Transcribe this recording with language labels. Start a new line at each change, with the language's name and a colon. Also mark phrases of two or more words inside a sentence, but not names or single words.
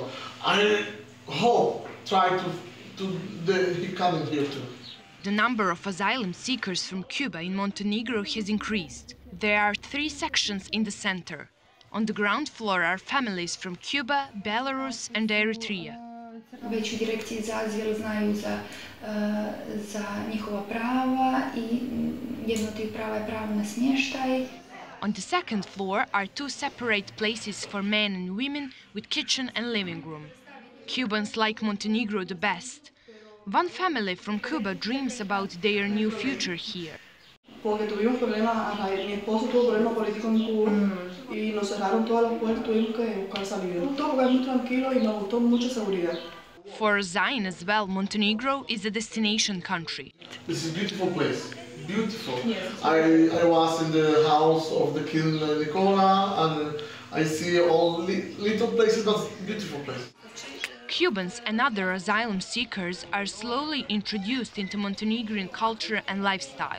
English: I hope he coming here too. The number of asylum seekers from Cuba in Montenegro has increased. There are 3 sections in the center. On the ground floor are families from Cuba, Belarus and Eritrea.
Serbian: Već u direkciji za azil znaju za njihova prava i jedno od tih prava je pravo na smještaj.
English: On the second floor are 2 separate places for men and women with kitchen and living room. Cubans like Montenegro the best. One family from Cuba dreams about their new future here.
Spanish: Porque tuvimos problemas, mi esposo tuvo problemas políticos en Cuba y nos cerraron todas las puertas, tuvimos que buscar salida. Todo fue muy tranquilo y me gustó mucha seguridad.
English: For Zain as well, Montenegro is a destination country. This is a beautiful place, beautiful. Yes. I was in the house of the King Nicola and I see all little places, but beautiful places. Cubans and other asylum seekers are slowly introduced into Montenegrin culture and lifestyle.